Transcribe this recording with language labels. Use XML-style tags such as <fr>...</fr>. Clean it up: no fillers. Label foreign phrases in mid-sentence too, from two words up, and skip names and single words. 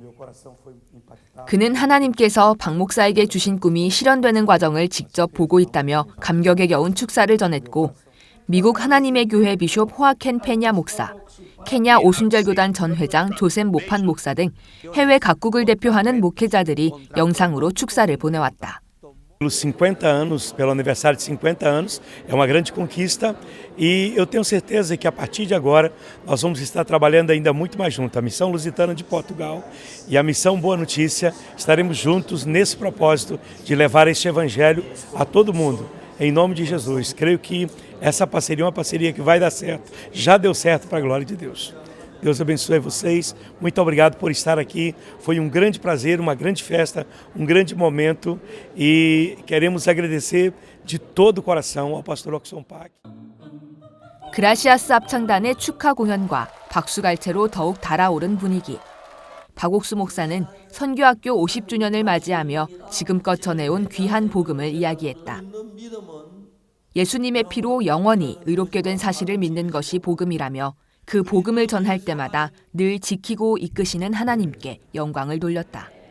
<ko>그는 하나님께서 박 목사에게 주신 꿈이 실현되는 과정을 직접 보고 있다며 감격에 겨운 축사를 전했고, 미국 하나님의 교회 비숍 호아켄 페냐 목사, 케냐 오순절 교단 전 회장 조셉 모판 목사 등 해외 각국을 대표하는 목회자들이 영상으로 축사를 보내왔다.</ko> <pt>Pelos 50 anos, pelo aniversário de 50 anos, é uma grande conquista e eu tenho certeza que a partir de agora nós vamos estar trabalhando ainda muito mais junto. A Missão Lusitana de Portugal e a Missão Boa Notícia estaremos juntos nesse propósito de levar este evangelho a todo mundo. Em nome de Jesus, creio que essa parceria é uma parceria que vai dar certo. Já deu certo para a glória de Deus. Deus abençoe vocês. Muito obrigado por estar aqui. Foi um grande prazer, uma grande festa, um grande momento e queremos agradecer de todo o coração ao pastor Oxon Pac.</pt> <ko>그라시아스 합창단의 축하 공연과 박수갈채로 더욱 달아오른 분위기. 박옥수 목사는 선교학교 50주년을 맞이하며 지금껏 전해온 귀한 복음을 이야기했다. 예수님의 피로 영원히 의롭게 된 사실을 믿는 것이 복음이라며 그 복음을 전할 때마다 늘 지키고 이끄시는 하나님께 영광을 돌렸다.</ko>